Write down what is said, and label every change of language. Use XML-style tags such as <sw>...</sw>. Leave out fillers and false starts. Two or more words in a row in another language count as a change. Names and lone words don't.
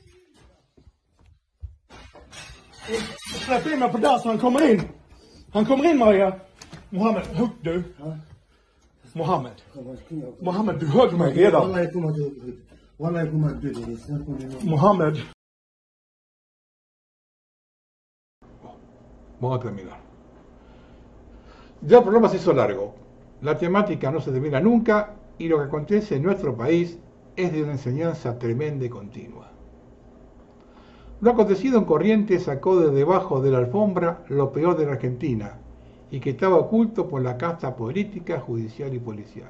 <sv>Släpp in mig på där så han kommer in. Han kommer in, Maria. Mohammed, hugg du. Mohammed. Mohammed, du högg mig redan. Mohammed.</sv> <es>Vamos a terminar. Ya el programa se hizo largo. La temática no se termina nunca y lo que acontece en nuestro país es de una enseñanza tremenda y continua. Lo acontecido en Corrientes sacó de debajo de la alfombra lo peor de la Argentina y que estaba oculto por la casta política, judicial y policial.</es>